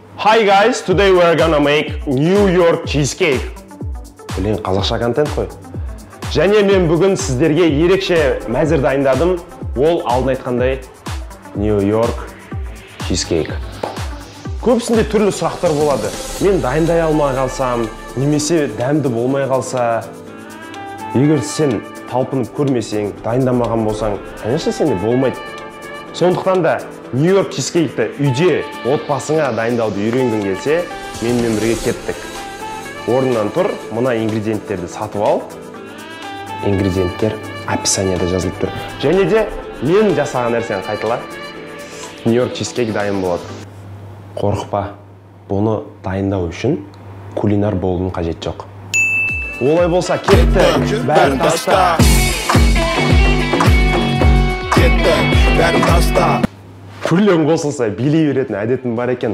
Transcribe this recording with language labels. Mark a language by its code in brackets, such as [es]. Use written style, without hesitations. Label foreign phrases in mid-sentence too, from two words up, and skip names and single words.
[en] Hi guys, today we are gonna make New York cheesecake. [kk] Блин, қазақша контент қой. Және мен бүгін сіздерге ерекше мәзір дайындадым. Ол алдын айтқандай [en] New York cheesecake. [kk] Көбісінде түрлі сұрақтар болады. Мен дайындай алмай қалсам, немесе дәмді болмай қалса, егер сен талпынып көрмесең, дайындамаған болсаң, конечно сенде болмайды. Сондықтан да [en] New York cheesecake'ті [kk] үйде отбасыңа дайындауды үйренгің келсе, менімен бірге кеттік. Орнынан тұр, мына ингредиенттерді сатып ал. Ингредиенттер описаниеда жазылып тұр. Және де мен жасаған нәрсені қайтала. [en] New York cheesecake [kk] дайын болады. Қорықпа, бұны дайындау үшін кулинар болудың қажет жоқ. Олай болса кетті, бәрін таста. Күрлен қосылса билей беретін әдетім бар екен.